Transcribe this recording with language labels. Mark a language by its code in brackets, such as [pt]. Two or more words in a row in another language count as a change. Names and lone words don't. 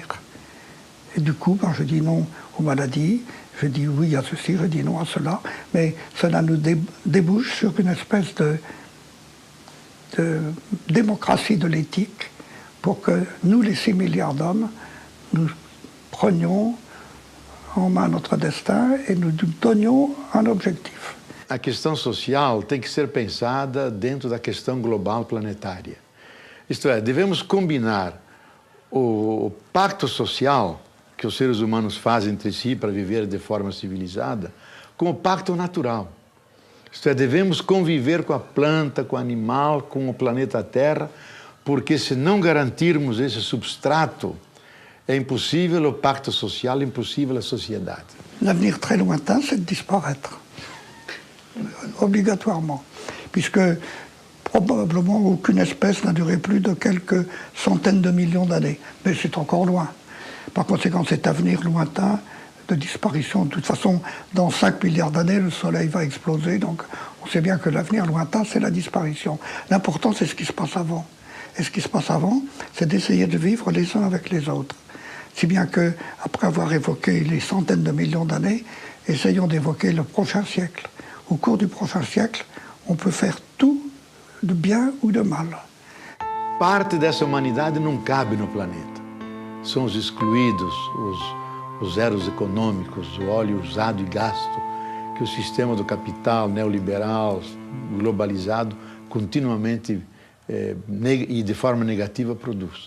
[fr] Et du coup, je dis non aux maladies, je dis oui à ceci, je dis non à cela, mais cela nous débouche sur une espèce de démocratie de l'éthique pour que nous, les 6 milliards d'hommes, nous prenions en main notre destin et nous donnions un objectif. [pt] A questão social tem que ser pensada dentro da questão global planetária. Isto é, devemos combinar o pacto social que os seres humanos fazem entre si para viver de forma civilizada com o pacto natural. Isto é, devemos conviver com a planta, com o animal, com o planeta Terra, porque se não garantirmos esse substrato, é impossível o pacto social, é impossível a sociedade. [fr] L'avenir très lointain, c'est de disparaître, obligatoirement, puisque probablement aucune espèce n'a duré plus de quelques centaines de millions d'années, mais c'est encore loin. Par conséquent, cet avenir lointain de disparition, de toute façon, dans 5 milliards d'années, le Soleil va exploser, donc on sait bien que l'avenir lointain, c'est la disparition. L'important, c'est ce qui se passe avant. Et ce qui se passe avant, c'est d'essayer de vivre les uns avec les autres. Si bien que, après avoir évoqué les centaines de millions d'années, essayons d'évoquer le prochain siècle. Au cours du prochain siècle, on peut faire tout de bien ou de mal. [pt] Parte dessa humanidade não cabe no planeta. São os excluídos, os zeros econômicos, o óleo usado e gasto, que o sistema do capital neoliberal, globalizado, continuamente e de forma negativa produz.